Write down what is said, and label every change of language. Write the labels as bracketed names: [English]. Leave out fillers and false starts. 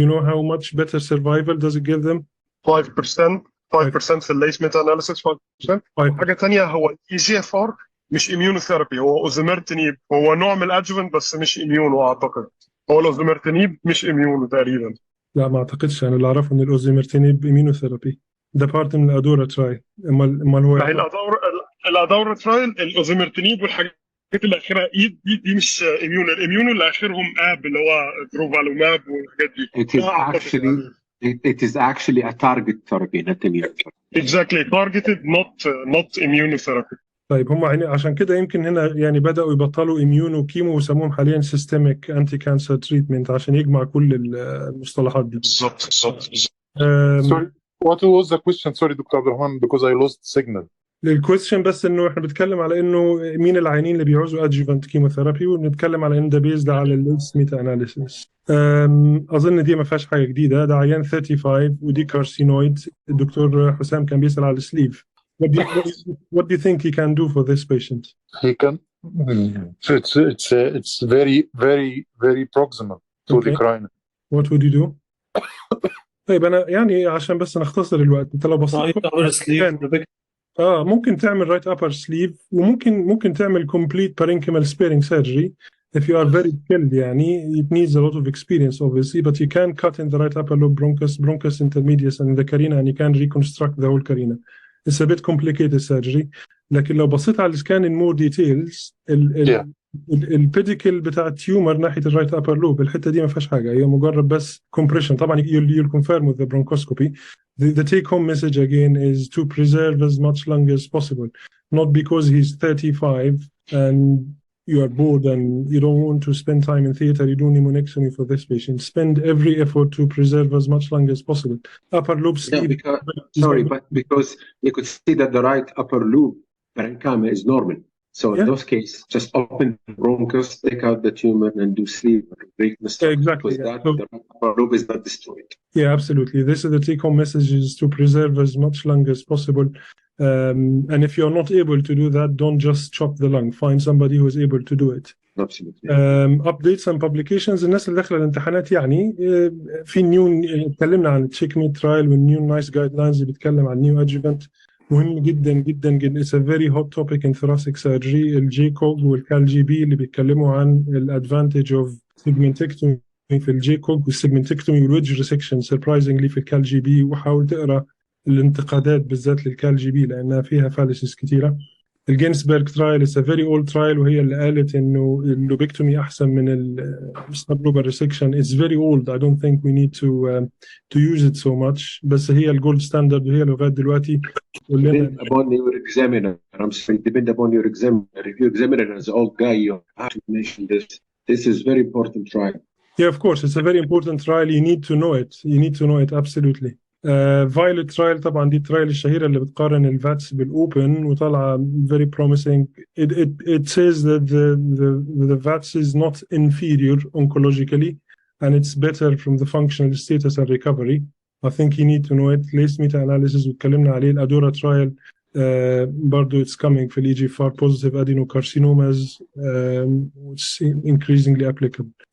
[English] Do you know how much better survival does it give them? [Arabic] 5% في الليس ميتا اناليسيس 5%. حاجه ثانيه هو EGFR مش immunotherapy، هو اوزيمرتينيب، هو نوع من الادجوفنت بس مش اميونو. اعتقد هو الاوزيمرتينيب مش اميونو تقريبا. لا ما اعتقدش. انا اللي اعرفه ان الاوزيمرتينيب اميونوثيرابي. ده بارت من الادورا ترايل. امال هو الادورا ترايل الاوزيمرتينيب والحاجات اللي اخرها دي مش اميونو. الاميونو اللي اخرهم اب اللي هو بروفالوماب والحاجات دي. [English] It is actually a target therapy, not immunotherapy. Exactly, targeted, not immunotherapy. [Arabic] طيب هم عشان كده يمكن هنا يعني بدأوا يبطلوا immuno كيمو ويسموهم حاليا [English] systemic anti-cancer treatment [Arabic] عشان يجمع كل المصطلحات دي. بالظبط. [English] Sorry, what was the question? Sorry, Dr. Abdelrahman, because I lost signal. [Arabic] الكويستشن بس انه احنا بنتكلم على انه مين العيانين اللي بيعوزوا adjuvant chemotherapy، وبنتكلم على ان ده بيزد على الليس ميتا اناليسيس. اظن دي ما فيهاش حاجه جديده. ده عيان 35 ودي كارسينويد. الدكتور حسام كان بيسال على السليف. [English] What do you think he can do for this patient? He can. It's very proximal to the cranium. What would you do? [Arabic] طيب انا يعني عشان بس نختصر الوقت، انت لو بصيت ممكن تعمل right upper sleeve، وممكن تعمل [English] complete parenchymal sparing surgery if you are very skilled. يعني it needs a lot of experience obviously, but you can cut in the right upper lobe bronchus intermedius and the carina, and you can reconstruct the whole carina. It's a bit complicated surgery. [Arabic] لكن لو بصيت على السكان [English] in more details [Arabic] البيديكل بتاع التيومر ناحيه الرايت ابر لوب، الحته دي ما فيهاش حاجه، هي مجرد بس compression. [English] طبعا you'll confirm with the bronchoscopy. The take home message again is to preserve as much lung as possible, not because he's 35 and you are bored and you don't want to spend time in theater, you do pneumonectomy for this patient. Spend every effort to preserve as much lung as possible. Upper lobe sleeve. But because you could see that the right upper lobe parenchyma is normal. So in those cases, just open the bronchus, take out the tumor, and do sleeve reconstruct. Exactly. Because the upper lobe is not destroyed. Yeah, absolutely. This is the take-home message: is to preserve as much lung as possible. And if you're not able to do that, don't just chop the lung. Find somebody who is able to do it. Absolutely. Updates and publications. [Arabic] الناس اللي داخله الامتحانات يعني في نيو، اتكلمنا عن التشيك ميت ترايل والنيو نايس جايد لاينز اللي بيتكلم عن نيو ادجوفنت. مهم جدا جدا جدا. [English] It's a very hot topic in thoracic surgery. [Arabic] الجيكوج والكال جي بي اللي بيتكلموا عن الادفانتج اوف سيجمنتكتومي في الجيكوج والسيجمنتكتومي والويدج ريسكشن surprisingly في الكال جي بي. وحاول تقرا الانتقادات بالذات للكال جي بي لانها فيها فاليسز كثيره. الجينسبرغ ترايل [English] is a very old trial [Arabic] وهي اللي قالت انه اللوبكتومي احسن من السبلوبر ريسكشن. [English] It's very old. I don't think we need to use it so much. [Arabic] بس هي الجولد ستاندرد وهي لغايه دلوقتي. [English] Depend upon your examiner. I'm sorry. Depend upon your examiner. If your examiner is an old guy, you have to mention this. This is very important trial. Yeah, of course, it's a very important trial. You need to know it. You need to know it absolutely. [Arabic] فايلوت ترايل طبعا دي الترايل الشهيرة اللي بتقارن الفاتس بالأوبن وطالعة [English] very promising. It says that the VATS is not inferior oncologically and it's better from the functional status and recovery. I think you need to know it. Latest meta analysis [Arabic] واتكلمنا عليه الأدورا ترايل برضو [English] it's coming في EGFR positive adenocarcinomas which increasingly applicable.